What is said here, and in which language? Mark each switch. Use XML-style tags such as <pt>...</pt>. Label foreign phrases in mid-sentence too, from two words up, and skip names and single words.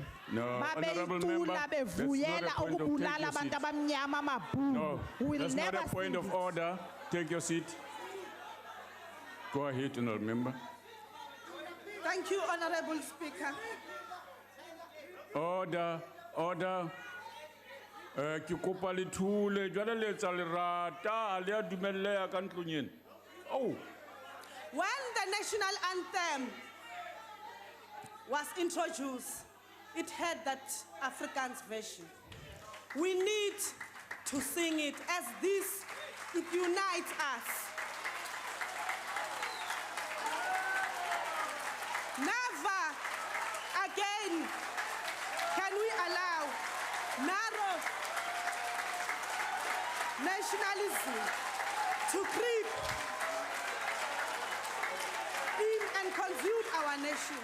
<en>No, honorable member, that's not a point of No, We'll that's not never a point sing of it. order. Take your seat. Go ahead, honorable member. Thank you, Honorable Speaker. Order, order.</en> <st>Ke kopa le thule, jwale le tsa lerata, le a dumeleha ka ntlong ena.</st> <en>Oh, When the national anthem was introduced, it had that Afrikaans version. We need to sing it as this, it unites us. Never again can we allow narrow nationalism to creep in and consume our nation.</en>